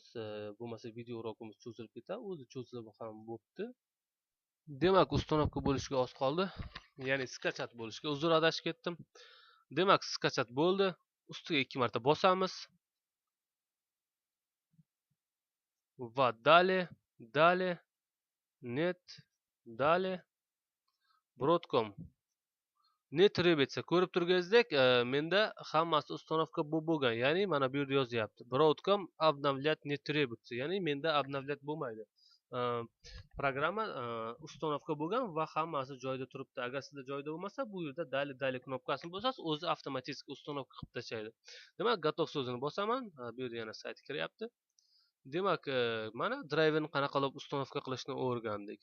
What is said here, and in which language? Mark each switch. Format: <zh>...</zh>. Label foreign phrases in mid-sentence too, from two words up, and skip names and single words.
<uz>Bo'lmasa video urokimiz cho'zilib ketadi. O'zi cho'zilib ham bo'pti. Demak, установка bo'lishiga oz qoldi. Ya'ni skachat bo'lishiga. Uzr, adashib ketdim. Demak, skachat bo'ldi. Ustiga 2 marta bosamiz.</uz> <ru>Va далее, net, далее, Broadcom. Net trебется.</ru> <uz>Ko'rib turganingizdek, menda hammasi установка bo'lgan. Ya'ni mana bu yerda yozyapti.</uz> <ru>Broadcom обновлять не требуется.</ru> <uz>Ya'ni menda обновлять bo'lmaydi. Programma установка bo'lgan va hammasi joyida turibdi. Agar sizda joyida bo'lmasa, bu yerda далее knopkasini bosasiz, o'zi avtomatik установка qilib tashlaydi. Demak, готов so'zini bosaman. Bu yerda yana sayt kiryapti. Demak, mana driverni qanaqa qilib установка qilishni o'rgandik.</uz>